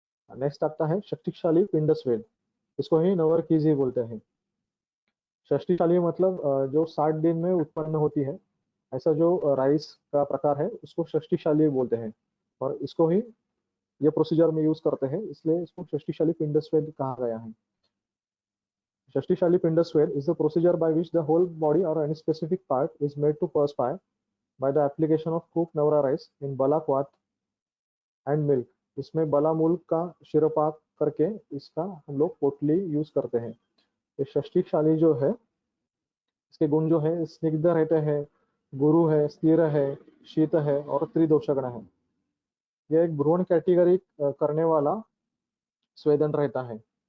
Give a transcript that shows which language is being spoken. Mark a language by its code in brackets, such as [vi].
[hi] Next आता है शक्तिशाली पिंड स्वेद, इसको ही नवरकीजी बोलते हैं। शक्तिशाली मतलब जो 60 दिन में उत्पन्न होती है, ऐसा जो राइस का प्रकार है उसको शक्तिशाली बोलते हैं, और इसको ही ये प्रोसीजर में यूज करते हैं, इसलिए इसको शक्तिशाली पिंड स्वेद कहा गया है। [en] शक्तिशाली पिंड स्वेद is the procedure by which the whole body or any specific part is made to perspire by the application of cooked navra rice in bala quat and milk। [hi] इसमें बला मूल का शिरपाक करके इसका हम लोग पोटली यूज करते हैं। ये शक्तिशाली जो है, इसके गुण जो है, स्निग्ध रहते हैं, गुरु है, स्थिर है, शीत है और त्रिदोषगण है। यह एक भ्रूण कैटेगरी करने वाला स्वेदन रहता है।